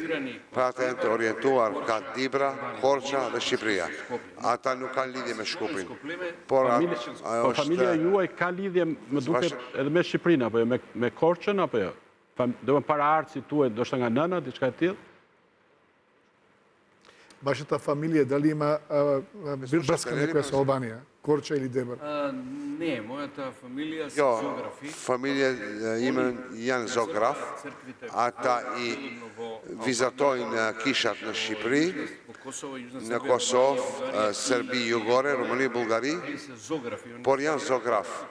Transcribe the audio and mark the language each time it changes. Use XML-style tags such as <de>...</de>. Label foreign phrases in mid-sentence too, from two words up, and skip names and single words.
<sq>Pra ata janë të orientuar ka Dibra, Korça dhe Shqipëria. Ata nuk kanë lidhje me Shkuprin. Por familja juaj ka lidhje, më duket, edhe me Shqipërinë apo jo, me Korçën apo jo? Do të paraardhësit tuaj ndoshta nga nëna, diçka e tillë?</sq> <mk>Вашата фамилија дали има врска некоја со Албанија? Корча или Дебар? Не, мојата фамилија се</mk> <sq>Jo,</sq> <mk>зоографи.</mk> <sq>familja ime janë zograf, ata i vizatojnë kishat në Shqipëri, në Kosovë, Serbi, Jugore, Rumani, Bullgari, por janë zograf.</sq>